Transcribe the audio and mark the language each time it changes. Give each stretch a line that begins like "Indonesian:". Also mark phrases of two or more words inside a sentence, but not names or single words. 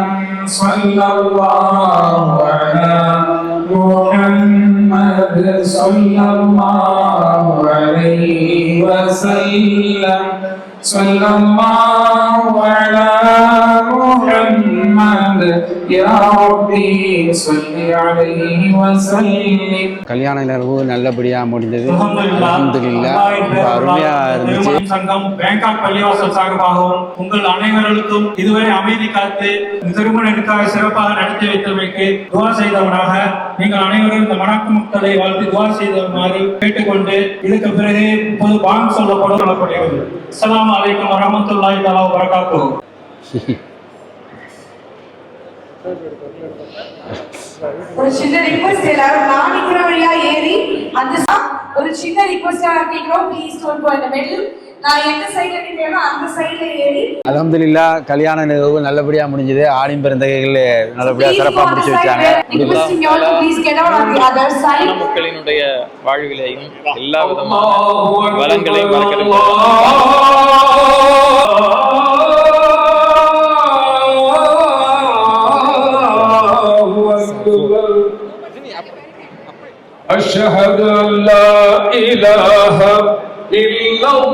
Arabic: صلى الله على محمد صلى الله عليه وسلم. صلى الله على محمد يا ربي صل عليه وسلم.
Tamil: கல்யாண நிகழ்வு நல்லபடியா முடிந்தது. அல்ஹம்துலில்லாஹ். அருமையா இருந்துச்சு. சங்கம் பேங்காக் பள்ளிவாசல் சார்பாகவும் உங்கள் அனைவர்களுக்கும் இதுவரை அமைதி காத்து திருமணத்திற்காக சிறப்பாக நடத்தி வைத்தமைக்கு துவா செய்தவனாக நீங்கள் அனைவரும் இந்த மணக்கு மக்களை வாழ்த்து துவா செய்தவனாறு கேட்டுக்கொண்டு இதுக்கு பிறகு இப்போது பாங் சொல்லப்படுகிறது.
Arabic: السلام عليكم ورحمة الله تعالى و بركاته.
Tamil: ஒரு சின்ன ரிக்வெஸ்ட், எல்லாரும் நான் நிக்கிற வழியா ஏறி அந்த ஒரு சின்ன ரிக்வெஸ்டா கேக்குறோம்,
English: please don't go in the middle.
Tamil: நான் எந்த சைடுல நிக்கிறேனோ அந்த சைடுல ஏறி. அல்ஹம்துலில்லாஹ் கல்யாண நிகழ்வு நல்லபடியா முடிஞ்சது. ஆலிம் பெருந்தகைகள் நல்லபடியா சிறப்பா முடிச்சு வச்சாங்க. மக்களினுடைய வாழ்விலையும் எல்லா விதமான வளங்களையும்
Arabic: أشهد أن لا إله إلا